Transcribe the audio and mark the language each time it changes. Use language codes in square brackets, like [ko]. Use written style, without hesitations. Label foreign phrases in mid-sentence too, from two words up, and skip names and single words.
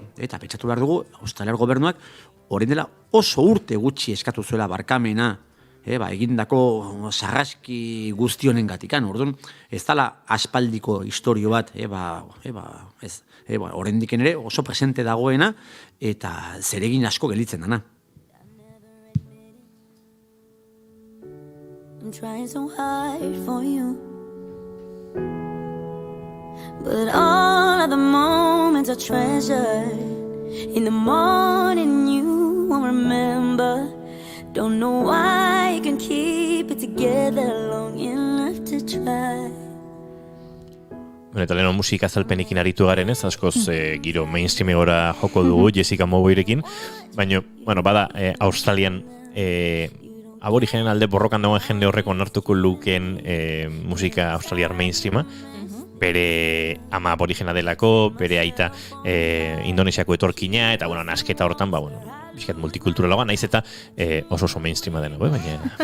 [eu] Eta pentsatu behar dugu, Australiar gobernuak, orain dela oso urte gutxi eskatu zuela barkamena, egindako sarraski guzti honen gatikan. Orduan, ez dala aspaldiko historio bat, oraindik ere oso presente dagoena, eta zeregin asko gelitzen dana. [en] I'm trying so hard for you, but all of the moments I treasured. In the morning you won't remember. Don't know why you can keep it together long enough to try. [eu] Eta leheno musika azalpenekin aritu garen ez, askoz giro mainstreamegora joko dugu Jessica Mowboyrekin, baina, bada, Australian aborigenen alde borrokan dagoen jende horrek onartuko lukeen musika australiar mainstreama, bere ama aborigena delako, bere aita Indonesiako etorkina, eta, nasketa hortan, bizkat multikulturalagoa, naiz eta oso mainstreama dena, baina...